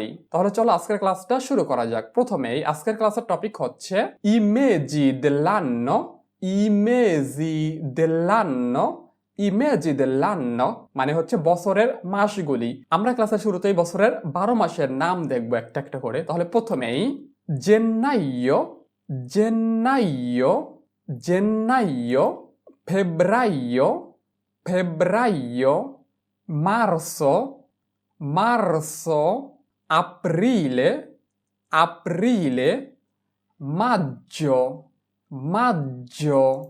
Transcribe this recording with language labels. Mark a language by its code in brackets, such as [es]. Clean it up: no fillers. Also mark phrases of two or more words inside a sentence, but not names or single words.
[bn] তাহলে চলো আজকের ক্লাসটা শুরু করা যাক। প্রথমেই আজকের ক্লাসের টপিক হচ্ছে [it] i mesi dell'anno, i mesi dell'anno, i mesi dell'anno [bn] মানে হচ্ছে বছরের মাসগুলি। আমরা ক্লাসের শুরুতেই বছরের 12 মাসের নাম দেখব একটা একটা করে। তাহলে প্রথমেই [it] gennaio, gennaio, gennaio, febbraio, febbraio, marzo, marzo, aprile, aprile, maggio, maggio,